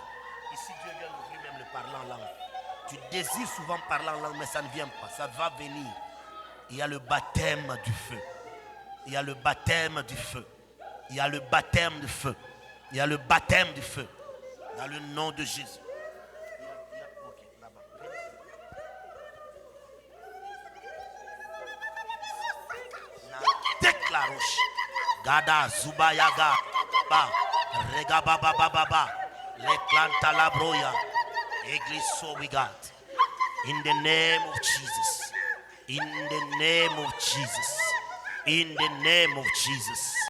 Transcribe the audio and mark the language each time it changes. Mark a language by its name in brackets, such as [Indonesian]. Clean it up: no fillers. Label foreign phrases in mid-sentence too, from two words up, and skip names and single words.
[French] Ici, Dieu vient d'ouvrir même le parler en langue. Tu désires souvent parler en langue, mais ça ne vient pas. Ça va venir. Il y a le baptême du feu. Il y a le baptême du feu. Il y a le baptême du feu. Il y a le baptême du feu. Dans le nom de Jésus. Ok, là-bas. Déclaroche. Gada Zubayaga. Ba. Rega baba baba ba. Le planta la broya. Église so we got. [English] In the name of Jesus. In the name of Jesus. In the name of Jesus.